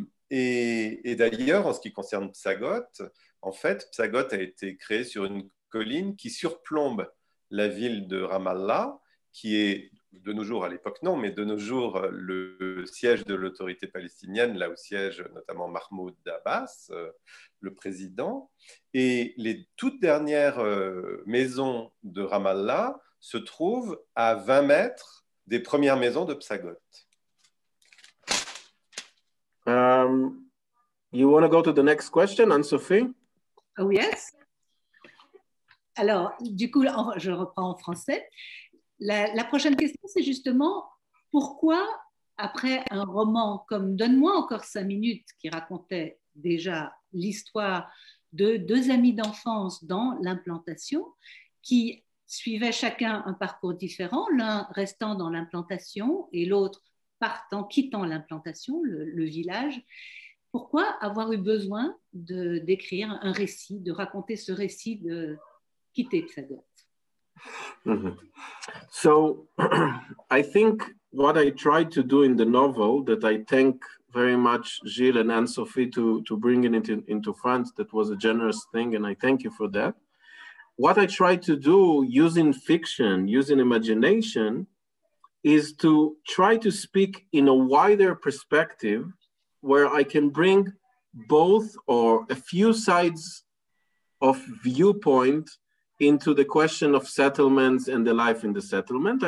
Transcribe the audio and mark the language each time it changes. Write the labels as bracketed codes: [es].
[fr] Et d'ailleurs, en ce qui concerne Psagot, en fait, Psagot a été créé sur une colline qui surplombe la ville de Ramallah, qui est de nos jours, à l'époque non, mais de nos jours, le siège de l'autorité palestinienne, là où siège notamment Mahmoud Abbas, le président. Et les toutes dernières maisons de Ramallah se trouvent à 20 mètres des premières maisons de Psagot. [en] You want to go to the next question, Anne-Sophie? Oh yes. [fr] Alors, du coup, je reprends en français. La prochaine question, c'est justement pourquoi, après un roman comme Donne-moi encore 5 minutes, qui racontait déjà l'histoire de 2 amis d'enfance dans l'implantation, qui suivaient chacun un parcours différent, l'un restant dans l'implantation et l'autre quittant l'implantation, le village, pourquoi avoir eu besoin d'écrire un récit, de raconter ce récit de quitter Psagot? Mm-hmm. [en] So I think what I tried to do in the novel, that I thank very much Gilles and Anne-Sophie to bring it into France, that was a generous thing, and I thank you for that. What I tried to do using fiction, using imagination, is to try to speak in a wider perspective where I can bring both or a few sides of viewpoint into the question of settlements and the life in the settlement.